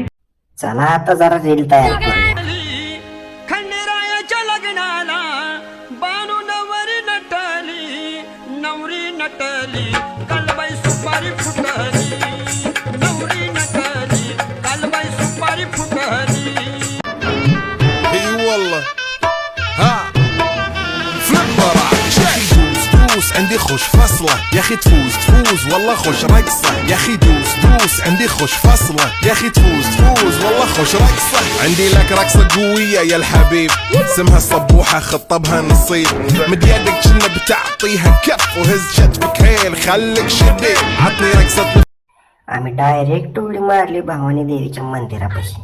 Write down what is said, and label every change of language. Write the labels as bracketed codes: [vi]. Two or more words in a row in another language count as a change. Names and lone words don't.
[mr] चला आता जरा रील तयार करूया. खंडेरायाच्या लग्नाला बानू नवरी नटली नवरी नटली कालबाई सुपारी फुटली नवरी नटली कालबाई सुपारी फुटली. [ar] والله ها فليبر دوس عندي خوش فصله يا اخي تفوز والله خوش رقصه يا اخي دوس عندي خوش فصله يا اخي تفوز والله خوش رقصه. عندي لك رقصه قويه يا الحبيب اسمها الصبوحه خطبها نصيب مد يدك كنا بتعطيها كف وهز كتفك هيل خليك شديد عطني رقصه. [mr] आम्ही डायरेक्ट उडी मारली भवानी देवीच्या मंदिरापाशी.